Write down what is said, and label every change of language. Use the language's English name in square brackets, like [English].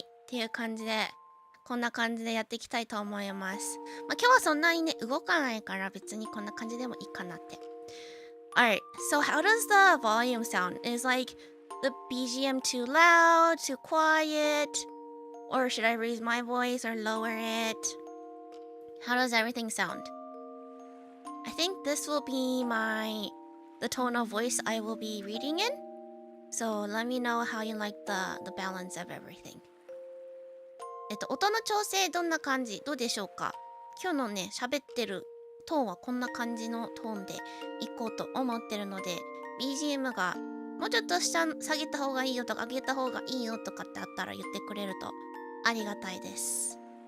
[Japanese] っていう感じで、こんな感じでやっていきたいと思います。今日はそんなにね、動かないから別にこんな感じでもいいかなって。 [English] Alright, so how does the volume sound? Is like the BGM too loud, too quiet? Or should I raise my voice or lower it? How does everything sound? I think this will be the tone of voice I will be reading in. So let me know how you like the balance of everything. [Japanese] 音の調整どんな感じ？どうでしょうか？今日のね、喋ってるトーンはこんな感じのトーンでいこうと思ってるので、BGM がもうちょっと下げた方がいいよとか上げた方がいいよとかってあったら言ってくれるとありがたいです。